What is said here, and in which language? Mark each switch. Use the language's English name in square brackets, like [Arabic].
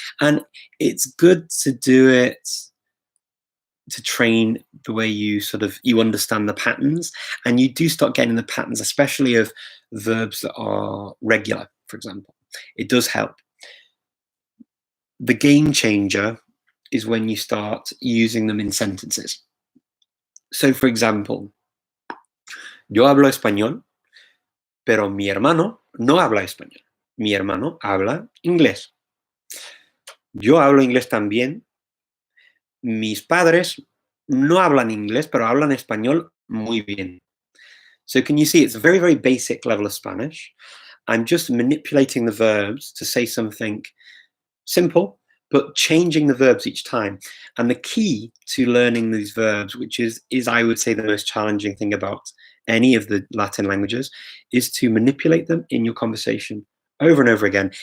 [English] And it's good to do it to train the way you understand the patterns, and you do start getting the patterns, especially of verbs that are regular, for example. It does help. The game changer is when you start using them in sentences. So, for example, [Spanish] yo hablo español, pero mi hermano no habla español. Mi hermano habla inglés. Yo hablo inglés también. Mis padres no hablan inglés, pero hablan español muy bien. [English] So can you see it's a very, very basic level of Spanish. I'm just manipulating the verbs to say something simple, but changing the verbs each time. And the key to learning these verbs, which is I would say the most challenging thing about any of the Latin languages, is to manipulate them in your conversation over and over again.